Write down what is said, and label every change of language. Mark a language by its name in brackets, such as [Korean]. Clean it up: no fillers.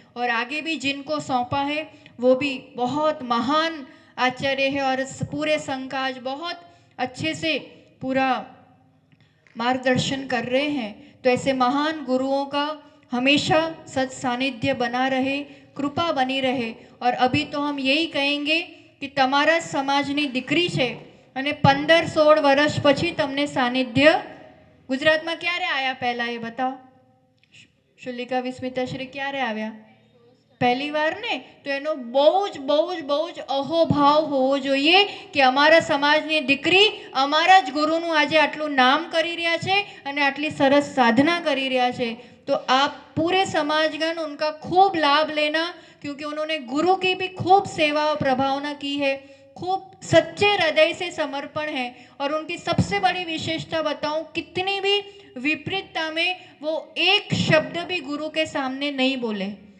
[Hindi] और आगे भी जिनको सौंपा है वो भी बहुत महान आचार्य है, और पूरे संघ का आज बहुत अच्छे से पूरा मार्गदर्शन कर रहे हैं। तो ऐसे महान गुरुओं का हमेशा सत सानिध्य बना रहे, कृपा बनी रहे। और अभी तो हम यही कहेंगे कि [Gujarati] तमारा समाजनी દીકરી છે અને 15-16 વર્ષ પછી તમને સાનિધ્ય ગુજરાતમાં ક્યારે આયા પહેલા એ બતાવો। શુલિકા વિસ્મિતાશ્રી ક્યારે આવ્યા? પહેલી વાર ને? તો એનો બહુ જ અહોભાવ હોવો જોઈએ કે અમારા સમાજની દીકરી અમારા જ ગુરુનું આજે આટલું નામ કરી રહ્યા છે અને આટલી સરસ સાધના કરી રહ્યા છે। [Hindi] तो आप पूरे समाजगण उनका खूब लाभ लेना, क्योंकि उन्होंने गुरु की भी खूब सेवा और प्रभावना की है, खूब सच्चे हृदय से समर्पण है। और उनकी सबसे बड़ी विशेषता बताऊं, कितनी भी विपरीतता में वो एक शब्द भी गुरु के सामने नहीं बोले।